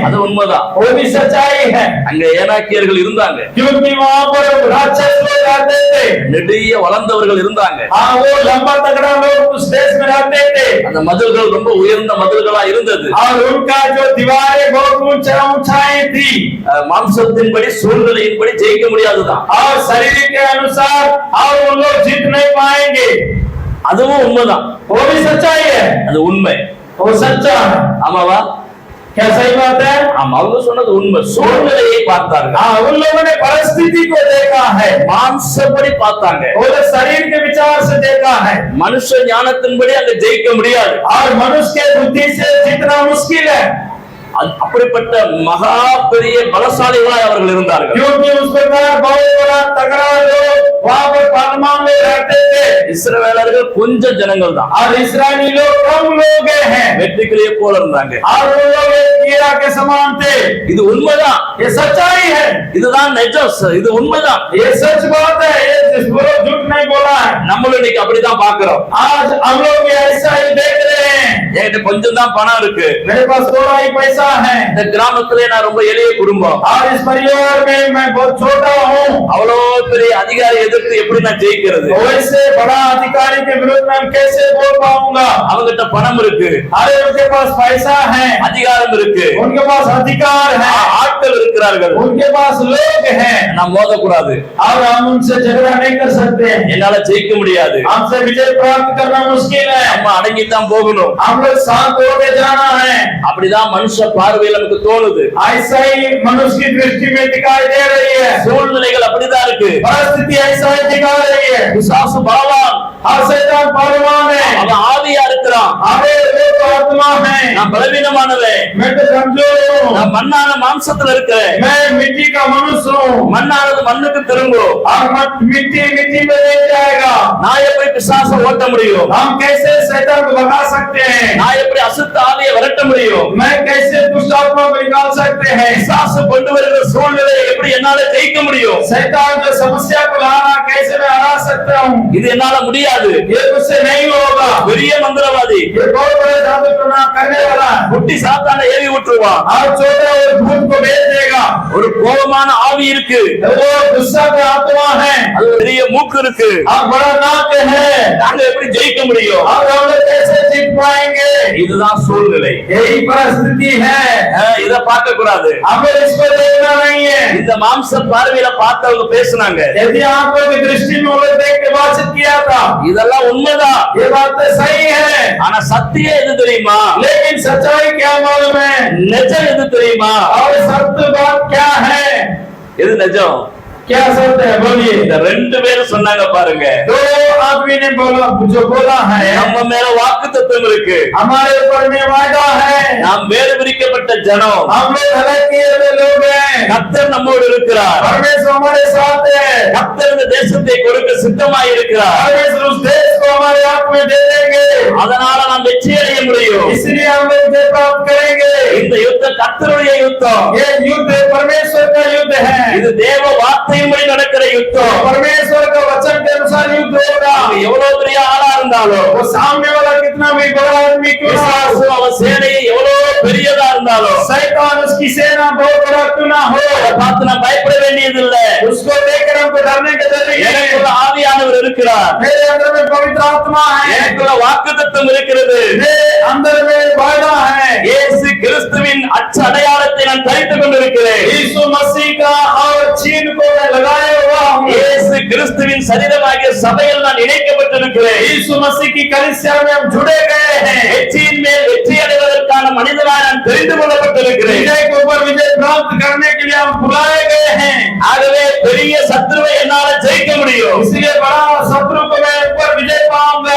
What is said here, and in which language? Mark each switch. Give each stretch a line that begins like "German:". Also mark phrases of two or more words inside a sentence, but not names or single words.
Tamil: அது உண்மைதான்.
Hindi: वो भी सच्चाई है।
Tamil: அங்க ஏனாக்கியர்கள் இருந்தாங்க,
Hindi: क्योंकि वहाँ पर राक्षस लोग रहते थे,
Tamil: நெடிய வளர்ந்தவர்கள் இருந்தாங்க.
Hindi: हाँ वो लंबा तगड़ा लोग उस देश में रहते थे,
Tamil: அந்த மதில்கள் ரொம்ப உயர்ந்த மதில்களா இருந்தது.
Hindi: और उनका जो दीवारें बहुत ऊंचाई थी,
Tamil: மாம்சத்தின்படி சூழ்நிலையின்படி ஜெயிக்க முடியாதுதான்.
Hindi: और शरीर के अनुसार और वो लोग जीत नहीं पाएंगे,
Tamil: அதுவும் உண்மைதான்.
Hindi: वो भी सच्चाई है,
Tamil: அது உண்மை.
Hindi: वो सच्चा है।
Tamil: ஆமாவா?
Hindi: क्या सही बात है?
Tamil: ஆமா, அவங்க சொன்னது உண்மை. சூழ்நிலையை பார்த்தார்கள்,
Hindi: हाँ, उन लोगों ने परिस्थिति को देखा है,
Tamil: மாம்சப்படி பார்த்தாங்க.
Hindi: वो लोग शरीर के विचार से देखा है,
Tamil: மனுஷ ஞானத்தின்படி அங்க ஜெயிக்க முடியாது.
Hindi: और मनुष्य के बुद्धि से जीतना मुश्किल है,
Tamil: அப்படிப்பட்ட மகா பெரிய பலசாலிகளாய் அவர்கள் இருந்தார்கள்.
Hindi: क्योंकि उस प्रकार बहुत बड़ा तगड़ा लोग वहाँ पर पालमान में रहते थे,
Tamil: இஸ்ரவேலர்கள் கொஞ்ச ஜனங்கள் தான்,
Hindi: और इस्राएली लोग कम लोग हैं,
Tamil: வெட்டுக்கிளியை போல இருந்தாங்க.
Hindi: और वो लोग एक कीड़ा के समान थे।
Tamil: இது உண்மைதான்.
Hindi: ये सच्चाई है,
Tamil: இதுதான் நிஜம். இது உண்மைதான்.
Hindi: ये सच बात है, ये झूठ नहीं बोला है।
Tamil: நம்மளும் இன்னைக்கு அப்படிதான் பாக்குறோம்.
Hindi: आज हम लोग भी ऐसा ही देख रहे हैं,
Tamil: என்கிட்ட கொஞ்சம் தான் பணம் இருக்கு,
Hindi: मेरे पास थोड़ा ही पैसा है,
Tamil: இந்த கிராமத்திலே நான் ரொம்ப எளிய குடும்பம்,
Hindi: और इस परिवार में मैं बहुत छोटा हूँ,
Tamil: அவ்வளவு பெரிய அதிகாரி எதிர்த்து எப்படி நான் ஜெயிக்கிறது?
Hindi: वैसे बड़ा अधिकारी के विरुद्ध मैं कैसे बोल पाऊंगा?
Tamil: அவங்கிட்ட பணம் இருக்கு,
Hindi: अरे उनके पास पैसा है,
Tamil: அதிகாரம் இருக்கு,
Hindi: उनके पास अधिकार है,
Tamil: ஆட்கள் இருக்கிறார்கள்.
Hindi: उनके पास लोग हैं,
Tamil: நான் மோதக்கூடாது,
Hindi: और हम उनसे झगड़ा नहीं कर सकते,
Tamil: என்னால ஜெயிக்க முடியாது.
Hindi: हमसे विजय प्राप्त करना मुश्किल है,
Tamil: நம்ம அடங்கித்தான் போகணும்.
Hindi: हम लोग शांत होके जाना है।
Tamil: அப்படிதான் மனுஷ பார்வையில் நமக்கு தோணுது.
Hindi: ऐसा ही मनुष्य की दृष्टि में दिखाई दे रही है,
Tamil: சூழ்நிலைகள் அப்படிதான் இருக்கு.
Hindi: परिस्थिति ऐसा ही दिखा रही है,
Tamil: பிசாசு பலவான்,
Hindi: और शैतान बलवान है,
Tamil: அவன் ஆவியா இருக்கிறான்.
Hindi: अरे वो तो आत्मा है,
Tamil: நான் பலவீனமானவன்,
Hindi: मैं तो कमजोर हूँ,
Tamil: நான் மண்ணான மாம்சத்துல இருக்கிறேன்.
Hindi: मैं मिट्टी का मनुष्य हूँ,
Tamil: மண்ணானது மண்ணுக்கு திரும்பும்.
Hindi: और मिट्टी मिट्टी में ले जाएगा।
Tamil: நான் எப்படி பிசாசை ஓட்ட முடியும்?
Hindi: हम कैसे शैतान को भगा सकते हैं?
Tamil: நான் எப்படி அசுத்த ஆவியை விரட்ட முடியும்?
Hindi: मैं कैसे दुष्ट आत्मा को निकाल सकते हैं?
Tamil: பிசாசு கொண்டு வருகிற சூழ்நிலையை எப்படி என்னால ஜெயிக்க முடியும்?
Hindi: शैतान जो समस्या को लाना कैसे मैं हरा सकता हूँ?
Tamil: இது என்னால முடியாது.
Hindi: ये मुझसे नहीं होगा।
Tamil: பெரிய மந்திரவாதி,
Hindi: ये बहुत बड़े जादू खतरनाक करने वाला है
Tamil: குட்டி சாத்தானை ஏவி விட்டுருவான்
Hindi: और छोटा और भूत को भेज देगा
Tamil: ஒரு கோபமான ஆவி இருக்கு
Hindi: वो गुस्सा का आत्मा है
Tamil: அது பெரிய மூக்கு இருக்கு
Hindi: और बड़ा नाक है
Tamil: நாங்க எப்படி ஜெயிக்க முடியும்
Hindi: और हम लोग कैसे जीत पाएंगे
Tamil: இதுதான் சூழ்நிலை
Hindi: यही परिस्थिति है
Tamil: இத பார்க்க கூடாது
Hindi: हमें इसको देखना नहीं है
Tamil: இந்த மாம்ச பார்வையில பார்த்தவங்க பேசுனாங்க
Hindi: यदि आंखों की दृष्टि में वो लोग देख के बातचीत किया था
Tamil: இதெல்லாம் உண்மைதான்
Hindi: ये बात तो सही है
Tamil: ஆனா சத்தியம் எது தெரியுமா
Hindi: लेकिन सच्चाई क्या मालूम है
Tamil: நிஜம் எது தெரியுமா
Hindi: और सत्य बात क्या है
Tamil: எது நிஜம்
Hindi: क्या सत्य है बोलिए
Tamil: இந்த ரெண்டு பேரும் சொன்னாங்க பாருங்க
Hindi: दो आदमी ने बोला जो बोला है
Tamil: நம்ம மேல வாக்குத்தத்தம் இருக்கு
Hindi: हमारे ऊपर में वादा है
Tamil: நாம் வேறு பிரிக்கப்பட்ட ஜனம்
Hindi: हम लोग अलग किए हुए लोग हैं
Tamil: கர்த்தர் நம்மோடு இருக்கிறார்
Hindi: परमेश्वर हमारे साथ है
Tamil: கர்த்தர் இந்த தேசத்தை கொடுக்க சித்தமாய் இருக்கிறார்
Hindi: परमेश्वर उस देश को हमारे हाथ में दे देंगे
Tamil: அதனால நாம் வெற்றி அடைய முடியும்
Hindi: इसलिए हम लोग विजय प्राप्त करेंगे
Tamil: இந்த யுத்தம் கர்த்தருடைய யுத்தம்
Hindi: ये युद्ध परमेश्वर का युद्ध है
Tamil: இது தேவ வார்த்தையின்படி நடக்கிற யுத்தம்
Hindi: परमेश्वर का वचन के अनुसार युद्ध होगा
Tamil: அவங்க எவ்வளவு பெரிய ஆளா இருந்தாலும்
Hindi: वो सामने वाला कितना भी बड़ा आदमी क्यों ना हो
Tamil: பிசாசு அவன் சேனையை எவ்வளவு பெரியதா இருந்தாலும்
Hindi: शैतान उसकी सेना बहुत बड़ा क्यों ना हो
Tamil: அதை பார்த்து நான் பயப்பட வேண்டியதில்லை
Hindi: उसको देखकर हमको डरने की जरूरत नहीं
Tamil: எனக்குள்ள
Hindi: है
Tamil: ஆவியானவர் இருக்கிறார்
Hindi: मेरे अंदर में पवित्र आत्मा है
Tamil: எனக்குள்ள வாக்குத்தத்தம் இருக்கிறது
Hindi: मेरे अंदर में वादा है
Tamil: இயேசு கிறிஸ்துவின் அச்ச அடையாளத்தை நான் தரித்துக் கொண்டிருக்கிறேன்
Hindi: यीशु मसीह का और चिन्ह को मैं लगाया हुआ हूँ
Tamil: இயேசு கிறிஸ்துவின் சரீரமாகிய சபையில் நான் இணைக்கப்பட்டிருக்கிறேன்
Hindi: यीशु मसीह की कलीसिया में हम जुड़े गए हैं
Tamil: வெற்றியின் மேல் வெற்றி அடைவதற்கான மனிதனாய் நான் தெரிந்து கொள்ளப்பட்டிருக்கிறேன்
Hindi: विजय के ऊपर विजय प्राप्त करने के लिए हम बुलाए गए हैं
Tamil: ஆகவே பெரிய சத்துருவை என்னால ஜெயிக்க முடியும்
Hindi: इसलिए बड़ा शत्रु को मैं ऊपर विजय पाऊंगा